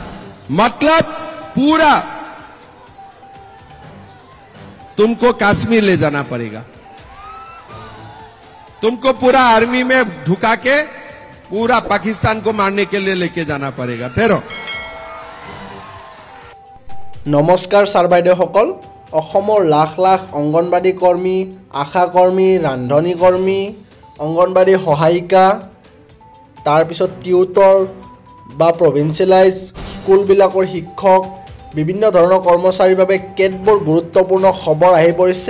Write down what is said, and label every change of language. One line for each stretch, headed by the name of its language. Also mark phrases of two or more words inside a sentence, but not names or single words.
Hindi: मतलब पूरा तुमको कश्मीर ले जाना पड़ेगा, तुमको पूरा आर्मी में ढुका के पूरा पाकिस्तान को मारने के लिए लेके जाना पड़ेगा। फेरो
Assamese: नमस्कार ছাৰ বাইদেউসকল, অসমৰ লাখ লাখ অংগনবাড়ী কৰ্মী, আশা কৰ্মী, ৰান্ধনী কৰ্মী, অংগনবাড়ী সহায়িকা, তাৰপিছত টিউটৰ বা প্ৰভিন্সিয়েলাইজ স্কুলবিলাকৰ শিক্ষক, বিভিন্ন ধৰণৰ কৰ্মচাৰীৰ বাবে কেতবোৰ গুৰুত্বপূৰ্ণ খবৰ আহি পৰিছে।